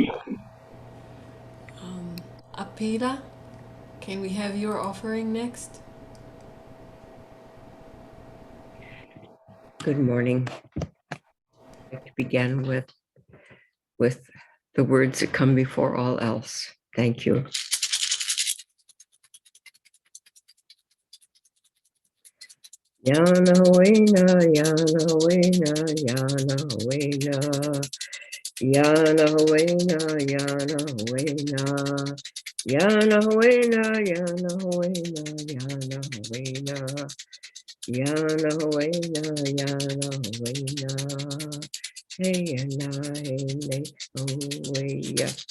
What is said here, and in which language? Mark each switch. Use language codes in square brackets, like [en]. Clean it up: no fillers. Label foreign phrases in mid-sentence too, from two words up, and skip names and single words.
[en] Apira, can we have your offering next? Good morning. I'd like to begin with the words that come before all else. Thank you. Yana wena, yana wena, yana wena, yana wena, yana wena, yana wena, yana wena, yana wena, yana wena, yana wena. Hey, and I, oh, yeah.